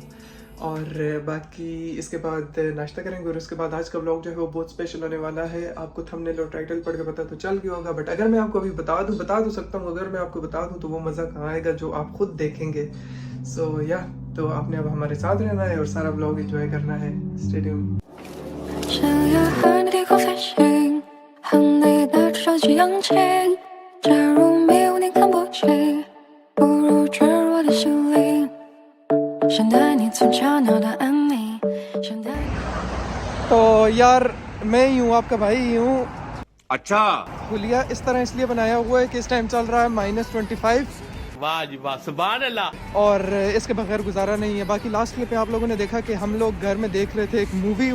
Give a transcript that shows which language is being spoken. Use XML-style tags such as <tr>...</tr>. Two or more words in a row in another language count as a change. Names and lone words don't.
<hi>और बाकी इसके बाद नाश्ता करेंगे और उसके बाद आज का व्लॉग जो है वो बहुत स्पेशल होने वाला है। आपको थंबनेल और टाइटल पढ़ के पता तो चल गया होगा, बट अगर मैं आपको अभी बता दूँ सकता हूँ। अगर मैं आपको बता दूँ तो वो मज़ा कहाँ आएगा जो आप खुद देखेंगे। सो या तो आपने अब हमारे साथ रहना है और सारा व्लॉग एंजॉय करना है।</hi> <en>stay tuned.</en> <zh>想要和你低空飞行，和你的手机扬起。假如没有你看不清，不如坠入我的心灵。想带你从悄悄的安宁，想带你。</zh> <hi>तो यार मैं ही हूँ, आपका भाई ही हूँ। अच्छा, हुलिया इस तरह इसलिए बनाया हुआ है कि इस टाइम चल रहा है -25 वाह जी वाह,</hi> <ar>سبحان الله.</ar> <hi>और इसके बगैर गुजारा नहीं है। बाकी</hi> <en>last clip</en> <hi>पे आप लोगों ने देखा कि हम लोग घर में देख रहे थे एक मूवी।</hi>